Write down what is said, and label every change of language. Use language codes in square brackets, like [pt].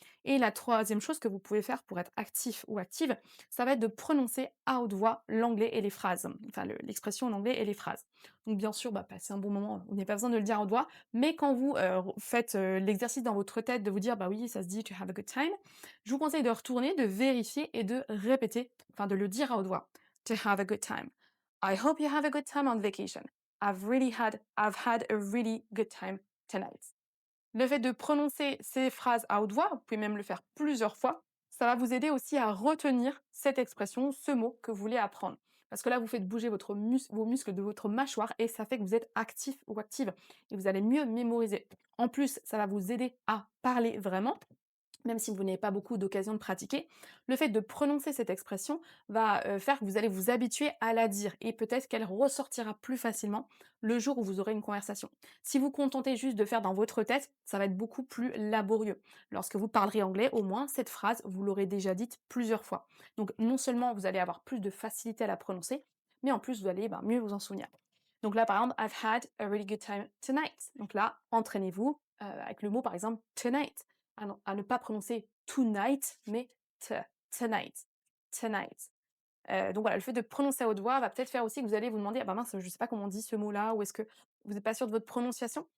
[fr] Et la troisième chose que vous pouvez faire pour être actif ou active, ça va être de prononcer à haute voix l'anglais et les phrases, enfin l'expression en anglais et les phrases. Donc bien sûr, bah, passer un bon moment, vous n'avez pas besoin de le dire à haute voix, mais quand vous faites l'exercice dans votre tête de vous dire, bah oui, ça se dit [en] to have a good time, [fr] je vous conseille de retourner, de vérifier et de répéter, enfin de le dire à haute voix. [en] To have a good time. I hope you have a good time on vacation. I've had a really good time tonight. [fr] Le fait de prononcer ces phrases à haute voix, vous pouvez même le faire plusieurs fois, ça va vous aider aussi à retenir cette expression, ce mot que vous voulez apprendre. Parce que là, vous faites bouger vos muscles de votre mâchoire et ça fait que vous êtes actif ou active et vous allez mieux mémoriser. En plus, ça va vous aider à parler vraiment même si vous n'avez pas beaucoup d'occasions de pratiquer, le fait de prononcer cette expression va faire que vous allez vous habituer à la dire et peut-être qu'elle ressortira plus facilement le jour où vous aurez une conversation. Si vous contentez juste de faire dans votre tête, ça va être beaucoup plus laborieux. Lorsque vous parlerez anglais, au moins cette phrase, vous l'aurez déjà dite plusieurs fois. Donc non seulement vous allez avoir plus de facilité à la prononcer, mais en plus vous allez mieux vous en souvenir. Donc là, par exemple, [en] I've had a really good time tonight. [fr] Donc là, entraînez-vous avec le mot, par exemple, tonight à ne pas prononcer tonight, mais tonight, tonight. Donc voilà, le fait de prononcer à haute voix va peut-être faire aussi que vous allez vous demander: «Ah bah mince, je ne sais pas comment on dit ce mot-là» ou est-ce que vous n'êtes pas sûr de votre prononciation?